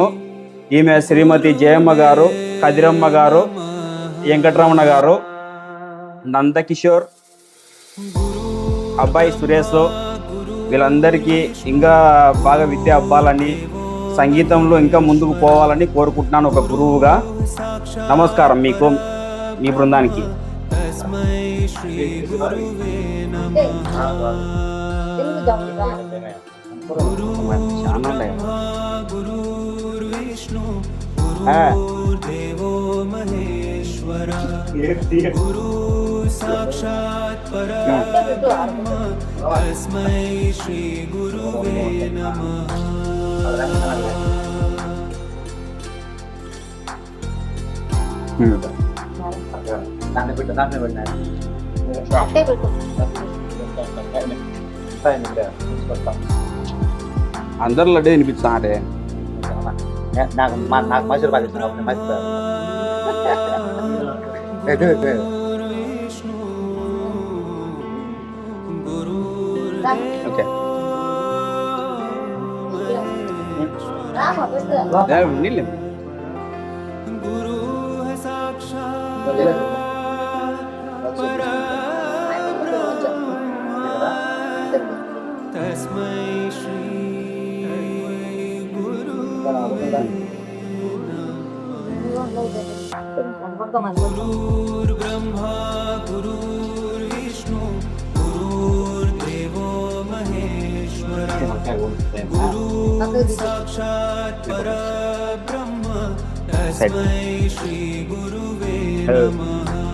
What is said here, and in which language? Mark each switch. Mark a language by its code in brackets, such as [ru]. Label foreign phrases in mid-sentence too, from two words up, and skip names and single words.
[te] ఈమె శ్రీమతి జయమ్మ గారు, కదిరమ్మ గారు, వెంకటరమణ గారు, నందకిషోర్, అబ్బాయి సురేష్, వీళ్ళందరికీ ఇంకా బాగా విద్య అవ్వాలని, సంగీతంలో ఇంకా ముందుకు పోవాలని కోరుకుంటున్నాను ఒక గురువుగా. నమస్కారం మీకు, మీ బృందానికి. [sa] देवो महेश्वर गुरु साक्षात् परब्रह्म तस्मै श्री गुरुवे नमः. [te] దాన్ని పెట్టినా అట్టే పెట్టు. అందరు లడ్డు వినిపిస్తారే. నాకు మైసూర్ పాక్ ఇస్తున్నాను. మైసూర్ ఓకే రామా పెట్టు. నీళ్ళు [sa] गुरु है साक्षात् तस्मै श्री गुरुर्ब्रह्मा गुरुर्विष्णु गुरुर्देवो महेश्वर गुरु साक्षात् परब्रह्म तस्मै श्री गुरुवे नमः.